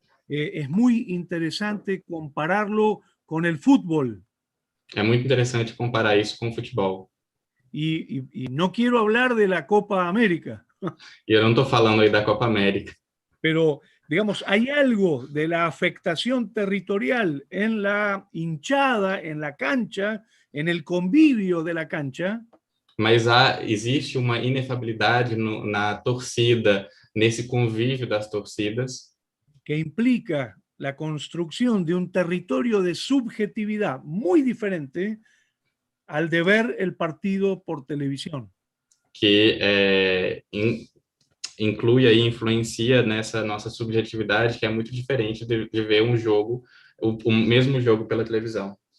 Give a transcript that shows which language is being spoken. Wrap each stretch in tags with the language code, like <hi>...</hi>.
<es>Es muy interesante compararlo con el fútbol.</es> <pt>É muito interessante comparar isso com o futebol.</pt> <es>Y no quiero hablar de la Copa América,</es> <pt>E eu não estou falando aí da Copa América,</pt> <es>pero digamos, hay algo de la afectación territorial en la hinchada, en la cancha, en el convivio de la cancha,</es> <pt>mas existe uma inefabilidade na torcida, nesse convívio das torcidas,</pt> <es>que implica la construcción de un territorio de subjetividad muy diferente al de ver el partido por televisión.</es> <pt>que inclui e influencia nessa nossa subjetividade, que é muito diferente de ver um jogo, o mesmo jogo pela televisão.</pt>